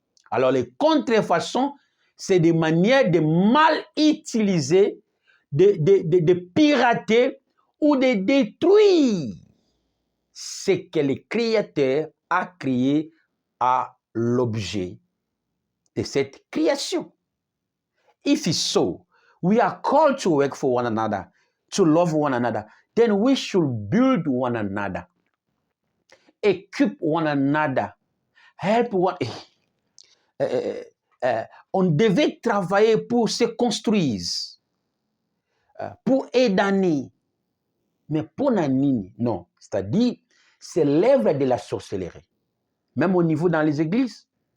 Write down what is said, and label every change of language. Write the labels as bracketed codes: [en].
[fr] Alors les contrefaçons, c'est des manières de mal utiliser, de pirater ou de détruire ce que le Créateur a créé à l'objet de cette création. [en] If it's so, we are called to work for one another, to love one another, then we should build one another, equip one another, help one. [fr] On devait travailler pour se construire, pour aider, mais pour nanini, non. C'est-à-dire, c'est l'œuvre de la sorcellerie. Même au niveau dans les églises.